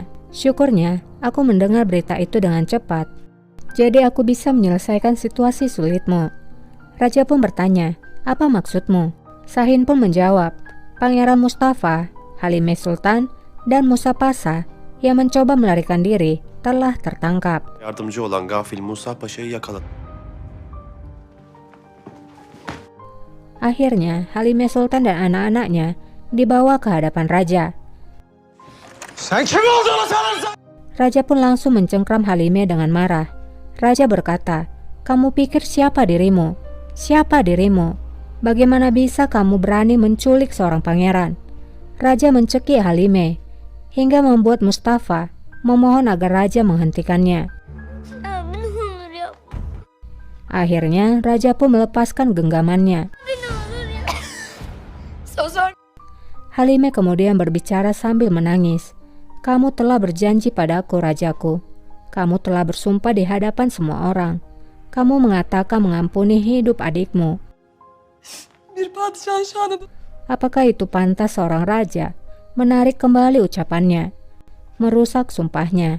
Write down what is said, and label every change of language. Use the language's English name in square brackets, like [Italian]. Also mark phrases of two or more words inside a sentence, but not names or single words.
[Indonesian] Syukurnya, aku mendengar berita itu dengan cepat. Jadi aku bisa menyelesaikan situasi sulitmu. Raja pun bertanya, "Apa maksudmu?" Sahin pun menjawab, "Pangeran Mustafa, Halimah Sultan, dan Musa Pasa yang mencoba melarikan diri telah tertangkap." [Turkish] Yardımcı olan gafil Musa Paşa'yı yakaladı. [Indonesian] Akhirnya, Halimah Sultan dan anak-anaknya dibawa ke hadapan raja. [Turkish] Sen kim olduğunu sanırsın? [Indonesian] Raja pun langsung mencengkram Halimah dengan marah. Raja berkata, "Kamu pikir siapa dirimu? Siapa dirimu? Bagaimana bisa kamu berani menculik seorang pangeran?" Raja mencekik Halimah hingga membuat Mustafa memohon agar raja menghentikannya. [Turkish] Abi ne olur yapma. [Indonesian] Akhirnya, raja pun melepaskan genggamannya. [Turkish] Abi ne olur ya. Söz [Indonesian] Halimah kemudian berbicara sambil menangis. "Kamu telah berjanji padaku, rajaku. Kamu telah bersumpah di hadapan semua orang. Kamu mengatakan mengampuni hidup adikmu. Apakah itu pantas seorang raja menarik kembali ucapannya, merusak sumpahnya?"